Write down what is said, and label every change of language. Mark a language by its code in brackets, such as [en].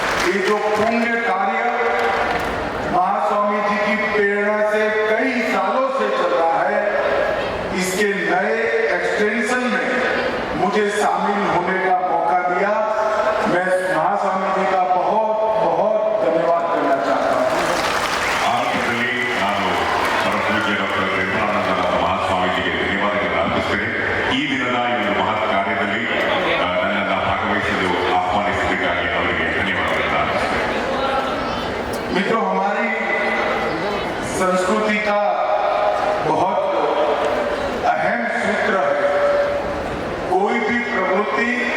[hi] ये जो पुण्य कार्य महास्वामी जी की प्रेरणा से कई सालों से चल रहा है, इसके नए एक्सटेंशन में मुझे शामिल होने का मौका दिया। मैं महास्वामी जी का बहुत बहुत धन्यवाद करना चाहता हूँ। [kn] ಆರಂಭದಲ್ಲಿ ನಾನು ಪರಮಪೂಜ್ಯ ಡಾಕ್ಟರ್ ನಿರ್ಮಲಾನಂದನಾಥ ಮಹಾಸ್ವಾಮೀಜಿಗೆ ಧನ್ಯವಾದಗಳನ್ನು ಅರ್ಪಿಸ್ತೇನೆ. ಈ ದಿನದ ಈ ಒಂದು ಮಹತ್ ಕಾರ್ಯದಲ್ಲಿ ನನ್ನನ್ನು ಭಾಗವಹಿಸಲು ಆಹ್ವಾನಿಸಿದ್ದಕ್ಕಾಗಿ ಅವರಿಗೆ ಧನ್ಯವಾದಗಳನ್ನು ಅರ್ಪಿಸ್ತೇನೆ. [hi] मित्रों, हमारी संस्कृति का बहुत अहम सूत्र है, कोई भी प्रवृत्ति